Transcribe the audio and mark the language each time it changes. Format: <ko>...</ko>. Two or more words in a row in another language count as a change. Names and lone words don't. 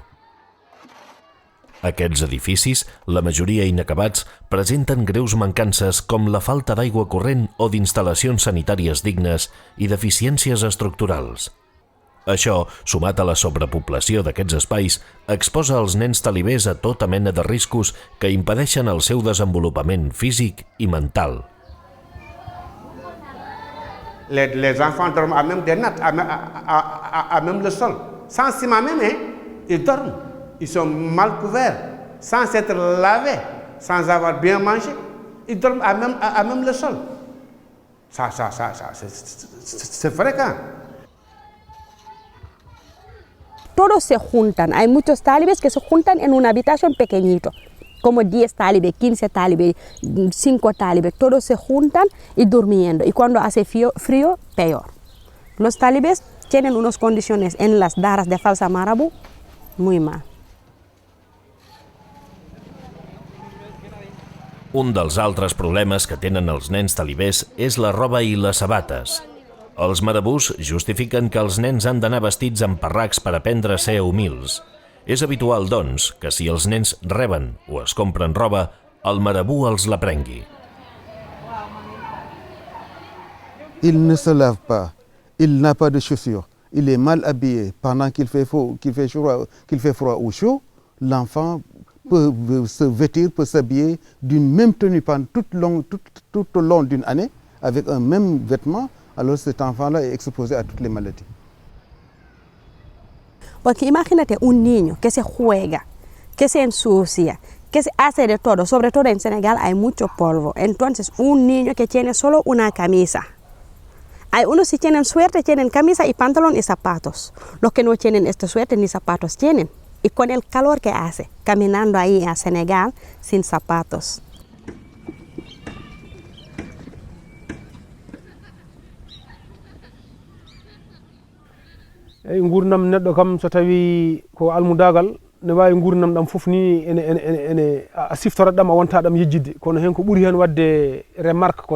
<ca>Aquests edificis, la majoria inacabats, presenten greus mancances com la falta d'aigua corrent o d'instal·lacions sanitàries dignes i deficiències estructurals. Això, sumat a la sobrepoblació d'aquests espais, exposa els nens talibers a tota mena de riscos que impedeixen el seu desenvolupament físic i mental.</ca> <fr>Les enfants dorment à même des nattes, à même le sol. Sans ciment même, ils dorment. Ils sont mal couverts, sans s'être lavés, sans avoir bien mangé. Ils dorment à même le sol. Ça, c'est fréquent.</fr> <es>Todos se juntan. Hay muchos talibes que se juntan en una habitación pequeñito. Como 10 talibes, 15 talibes, 5 talibes, todos se juntan y durmiendo. Y cuando hace frío, peor. Los talibes tienen unas condiciones en las daras de falsa marabú muy mal. Un dels altres problemes que tenen els nens talibers és la roba i les sabates. Els marabús justifiquen que els nens han d'anar vestits amb parracs per aprendre a ser humils. És habitual, doncs, que si els nens reben o es compren roba, el marabú els la prengui. Il ne se lave pas, il n'a pas de chaussures, il est mal habillé pendant qu'il fait froid ou chaud, l'enfant peut se vêtir, peut s'habiller d'une même tenue pendant tout au long d'une année, avec un même vêtement, alors cet enfant-là est exposé à toutes les maladies. Porque imagínate un niño que se juega, que se ensucia, que se hace de todo, sobre todo en Senegal hay mucho polvo. Entonces un niño que tiene solo una camisa. Hay unos si tienen suerte, tienen camisa y pantalón y zapatos. Los que no tienen esta suerte ni zapatos tienen. Y con el calor que hace, caminando ahí a Senegal sin zapatos.</es> <ff>Eyi gurdam neɗɗo kam so tawi ko almudagal ne wawi gurdam ɗam fof ni ene a siftorat ɗam a wonta ɗam yejjidde kono hen ko ɓuuri hen wadde remarque ko</ff>